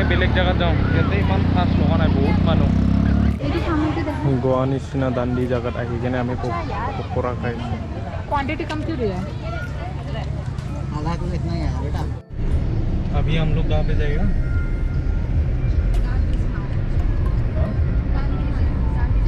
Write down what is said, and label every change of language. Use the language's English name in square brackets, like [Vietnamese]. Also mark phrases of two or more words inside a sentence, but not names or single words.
[Assamese] বেলেগ জায়গাত যাওঁ ইয়াতে ইমান খাস লগা নাই বহুত মানুহ গোৱা নিচিনা দাণ্ডি জায়গাত আহি কিনে আমি পকৰা খাইছোঁ [Hindi] क्वांटिटी कम क्यों रही है आधा किलो इतना ही है बेटा अभी हम लोग कहाँ पे जाएगा